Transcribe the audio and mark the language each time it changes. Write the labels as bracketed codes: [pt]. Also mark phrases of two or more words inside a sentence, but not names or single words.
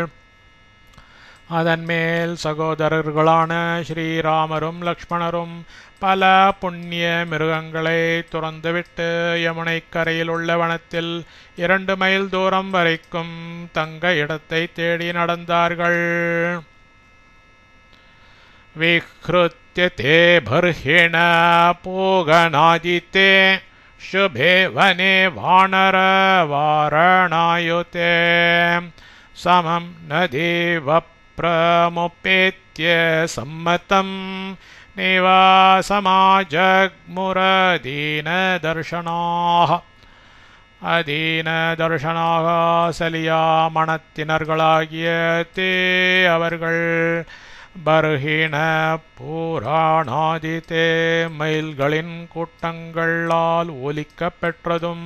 [ta] அதன்மேல் சகோதரர்களான ஸ்ரீராமரும் லக்ஷ்மணரும் பல புண்ணிய மிருகங்களை துறந்துவிட்டு யமுனை கரையில் உள்ள வனத்தில் 2 மைல் தூரம் வரைக்கும் தங்க இடத்தை தேடி நடந்தார்கள். [sa] विहृत्य ते बर्हिण पूगनादिते शुभे वने वानर वारणायुते समं नदीवप्रमुपेत्य सम्मतं निवासमाजग्मुरदीनदर्शनाः அதீனதர்ஷனாக [ta] சலியா மனத்தினர்களாகிய தே அவர்கள் [sa] बर्हिण पूराणादिते [ta] மயில்களின் கூட்டங்களால் ஒலிக்கப் பெற்றதும்